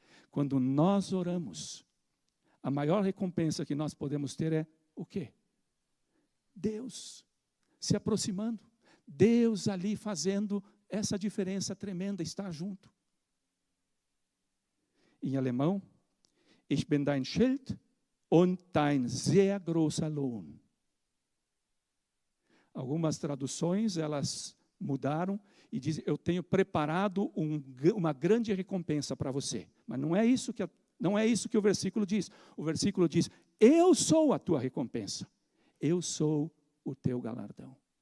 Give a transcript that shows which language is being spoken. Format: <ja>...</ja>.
<pt>Quando nós oramos, a maior recompensa que nós podemos ter é o quê? Deus se aproximando. Deus ali fazendo essa diferença tremenda, estar junto. Em alemão,</pt> <de>ich bin dein Schild und dein sehr großer Lohn.</de> <pt>Algumas traduções, elas mudaram e dizem: eu tenho preparado uma grande recompensa para você. Mas não é isso que o versículo diz. O versículo diz: eu sou a tua recompensa. Eu sou o teu galardão.</pt>